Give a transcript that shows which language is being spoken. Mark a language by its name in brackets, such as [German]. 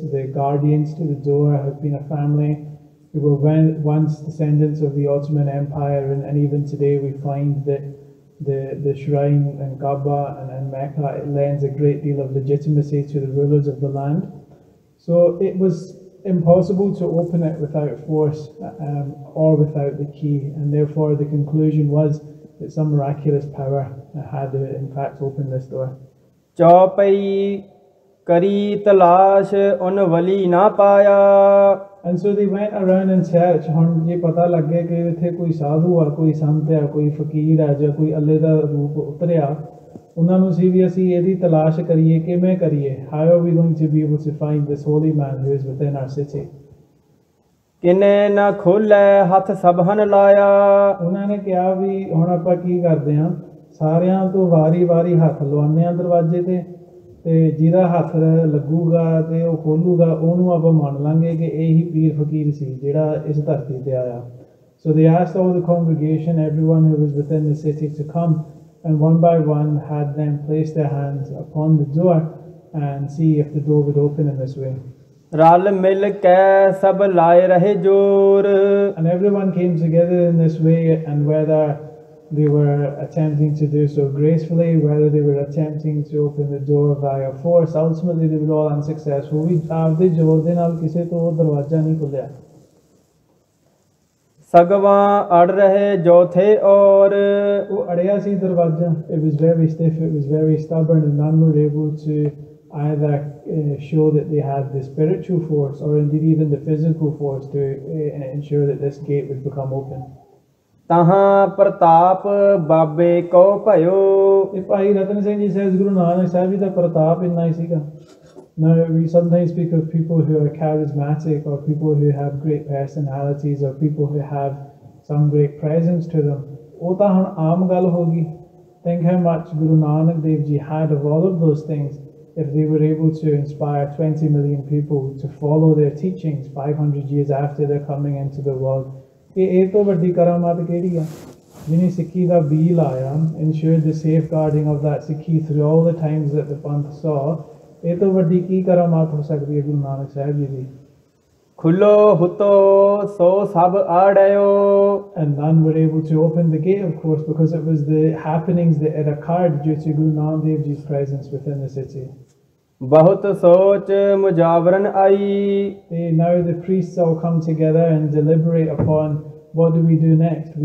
[English] The guardians to the door have been a family who were once descendants of the Ottoman Empire, and even today we find that the shrine in Kaaba and Mecca, it lends a great deal of legitimacy to the rulers of the land. So it was impossible to open it without force or without the key, and therefore the conclusion was that some miraculous power had in fact opened this door. [Punjabi] Chaupai करी तलाश उन वली ना पाया। [English] And so they went around in search. [Punjabi] ਹੁਣ ਇਹ ਪਤਾ ਲੱਗ ਗਿਆ ਕਿ ਇੱਥੇ ਕੋਈ ਸਾਧੂ ਆ, ਕੋਈ ਸੰਤ ਆ, ਕੋਈ ਫਕੀਰ ਆ ਜਾਂ ਕੋਈ ਅੱਲੇ ਦਾ ਰੂਪ ਉਤਰਿਆ। ਉਹਨਾਂ ਨੂੰ ਸੀ ਵੀ ਅਸੀਂ ਇਹਦੀ ਤਲਾਸ਼ ਕਰੀਏ, ਕਿਵੇਂ ਕਰੀਏ? [English] How are we going to be able to find this holy man who is within our city? [Punjabi] ਕਿਨੇ ਨਾ ਖੋਲੇ ਹੱਥ ਸਭਨ ਲਾਇਆ। ਉਹਨਾਂ ਨੇ ਕਿਹਾ ਵੀ ਹੁਣ ਆਪਾਂ ਕੀ ਕਰਦੇ ਹਾਂ, ਸਾਰਿਆਂ ਤੋਂ ਵਾਰੀ-ਵਾਰੀ ਹੱਥ ਲਵਾਉਂਦੇ ਹਾਂ ਦਰਵਾਜ਼ੇ ਤੇ ਜਿਹਦਾ ਹੱਥ ਲੱਗੂਗਾ ਤੇ ਉਹ ਖੋਲੂਗਾ, ਉਹਨੂੰ ਆਪਾਂ ਮੰਨ ਲਾਂਗੇ ਕਿ ਇਹੀ ਪੀਰ ਫਕੀਰ ਸੀ ਜਿਹੜਾ ਇਸ ਧਰਤੀ ਤੇ ਆਇਆ। [English] So they asked all the congregation, everyone who was within the city, to come, and one by one had them place their hands upon the door and see if the door would open in this way. [Punjabi] रल मिल के सब लाए रहे जोर। [English] And everyone came together in this way, and whether they were attempting to do so gracefully, whether they were attempting to open the door via force, ultimately they were all unsuccessful. [Punjabi] We ਆਪਦੇ ਜ਼ੋਰ ਦੇ ਨਾਲ ਕਿਸੇ ਤੋਂ ਉਹ ਦਰਵਾਜ਼ਾ ਨਹੀਂ ਖੁੱਲਿਆ। ਸਗਵਾਂ ਅੜ ਰਹੇ ਜੋ ਥੇ ਔਰ ਉਹ ਅੜਿਆ ਸੀ ਦਰਵਾਜ਼ਾ। [English] It was very stiff, it was very stubborn, and none were able to either show that they had the spiritual force or indeed even the physical force to ensure that this gate would become open. [Punjabi] ਤਹਾਂ ਪ੍ਰਤਾਪ ਬਾਬੇ ਕੋ ਭਇਓ। ਇਹ ਭਾਈ ਰਤਨ Singh ji says Guru Nanak Sahib ji ਦਾ ਪ੍ਰਤਾਪ ਇੰਨਾ ਹੀ ਸੀਗਾ। [English] Now we sometimes speak of people who are charismatic, or people who have great personalities, or people who have some great presence to them. [Punjabi] ਉਹ ਤਾਂ ਹੁਣ ਆਮ ਗੱਲ ਹੋ ਗਈ। [English] Think how much Guru Nanak Dev Ji had of all of those things if they were able to inspire 20 million people to follow their teachings 500 years after their coming into the world. [Punjabi] ਇਹ ਤੋਂ ਵੱਡੀ ਕਰਾਮਾਤ ਕਿਹੜੀ ਆ? ਜਿਹਨੇ ਸਿੱਖੀ ਦਾ B ਲਾਇਆ, [English] ensured the safeguarding of that Sikhi through all the times that the Panth saw. [Punjabi] ਇਹ ਤੋਂ ਵੱਡੀ ਕੀ ਕਰਾਮਾਤ ਹੋ ਸਕਦੀ ਹੈ ਗੁਰੂ ਨਾਨਕ ਸਾਹਿਬ ਜੀ ਦੀ? ਖੁੱਲੋ ਹੁਤੋ ਸੋ ਸਭ ਆੜਿਓ। [English] And none were able to open the gate, of course, because it was the happenings that had occurred due to Guru Nanak Dev Ji's presence within the city. [Punjabi] बहुत सोच मुजावरन आई। [English] Now the priests all come together and deliberate upon what do we do next.